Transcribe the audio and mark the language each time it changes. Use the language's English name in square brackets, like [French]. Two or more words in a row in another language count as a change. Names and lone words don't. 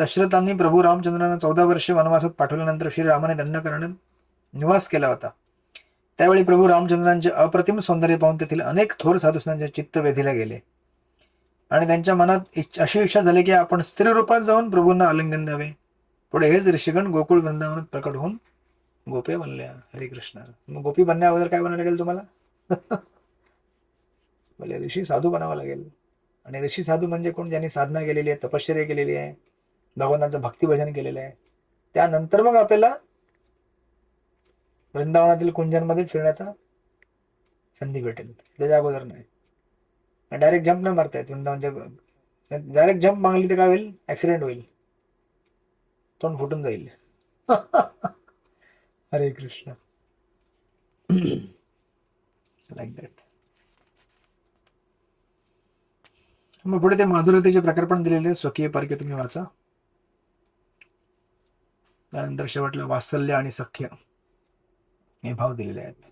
[Marathi] दशरथांनी प्रभू रामचंद्रांना 14 वर्षे वनवासात पाठवल्यानंतर श्रीरामाने दंडकारण्यात निवास केला होता. त्यावेळी प्रभू रामचंद्रांचे अप्रतिम सौंदर्य पाहून तेथील अनेक थोर साधूंचे चित्त वेधीला गेले आणि त्यांच्या मनात अशी इच्छा झाली की आपण स्त्री रूपात जाऊन प्रभूंना आलिंगन द्यावे. पुढे हेच ऋषिगण गोकुळ वृंदावनात प्रकट होऊन गोपे बनल्या. हरे कृष्ण. मग गोपी बनण्या अगोदर काय बनावं लागेल तुम्हाला? बोले ऋषी साधू बनावं लागेल. आणि ऋषी साधू म्हणजे कोण? ज्यांनी साधना केलेली आहे, तपश्चर्या केलेली आहे, भगवंतांचं भक्ती भजन केलेलं आहे. त्यानंतर मग आपल्याला वृंदावनातील कुंजांमध्ये फिरण्याचा संधी भेटेल. त्याच्या अगोदर नाही. [English] direct jump नाही मारता येत वृंदावनच्या. direct jump मागली तर काय होईल? ऍक्सिडेंट होईल, तोंड फुटून जाईल. [Marathi] हरे कृष्ण. [English] like that. [Marathi] मग पुढे ते माधुर्यतेचे प्रकार पण दिलेले, स्वकीय परके तुम्ही वाचा. त्यानंतर शेवटला वात्सल्य आणि सख्य हे भाव दिलेले आहेत.